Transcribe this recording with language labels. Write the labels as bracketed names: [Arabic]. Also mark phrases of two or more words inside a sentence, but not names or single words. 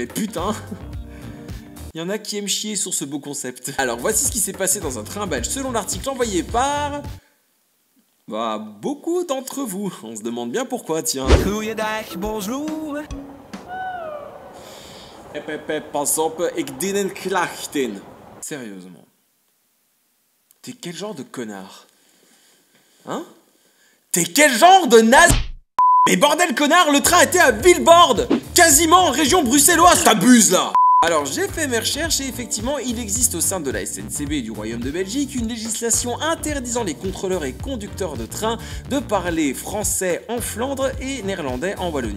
[French] Mais putain, Il y en a qui aiment chier sur ce beau concept. Alors voici ce qui s'est passé dans un train belge selon l'article envoyé par... Bah, beaucoup d'entre vous. On se demande bien pourquoi, tiens. [Dutch] Goeiedag, bonjour. Pas op, ik dien klachten. [French] Sérieusement. T'es quel genre de connard? Hein? T'es quel genre de naze? Mais bordel connard, le train était à Vilvoorde, quasiment en région bruxelloise, t'abuses là! Alors j'ai fait mes recherches et effectivement il existe au sein de la SNCB et du Royaume de Belgique une législation interdisant les contrôleurs et conducteurs de train de parler français en Flandre et néerlandais en Wallonie.